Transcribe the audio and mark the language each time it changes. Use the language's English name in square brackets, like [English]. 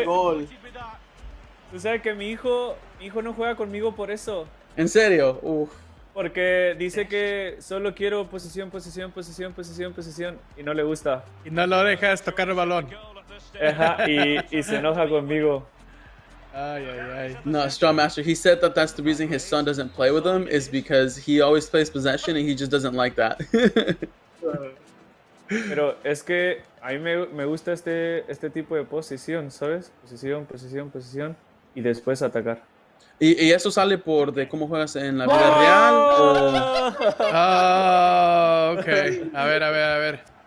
[Spanish] el gol. Tú sabes que mi hijo no juega conmigo por eso. ¿En serio? Uf. Porque dice que solo quiero posesión y no le gusta. Y no lo dejas tocar el balón. Ajá, y se enoja conmigo. Ay. [English] No, Strawmaster, he said that that's the reason his son doesn't play with him is because he always plays possession and he just doesn't like that. [Spanish] Pero es que a mí me gusta este tipo de posición, ¿sabes? Posición y después atacar. ¿Y eso sale por de cómo juegas en la vida real o...? Ah, ok. A ver.